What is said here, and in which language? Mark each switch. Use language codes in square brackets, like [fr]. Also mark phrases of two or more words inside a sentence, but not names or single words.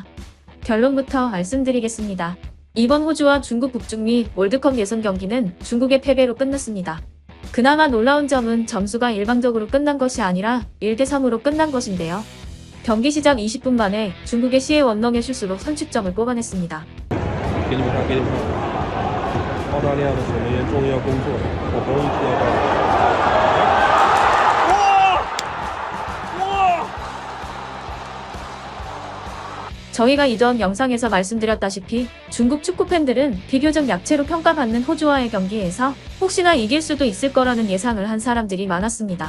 [ko] 결론부터 말씀드리겠습니다. 이번 호주와 중국 북중미 월드컵 예선 경기는 중국의 패배로 끝났습니다. 그나마 놀라운 점은 점수가 일방적으로 끝난 것이 아니라 1대3으로 끝난 것인데요. 경기 시작 20분 만에 중국의 시에 원렁의 슛으로 선취점을 뽑아냈습니다. [zh] 澳大利亚的守门员终于要工作了，我终于知道到。 [ko] 저희가 이전 영상에서 말씀드렸다시피 중국 축구팬들은 비교적 약체로 평가받는 호주와의 경기에서 혹시나 이길 수도 있을 거라는 예상을 한 사람들이 많았습니다.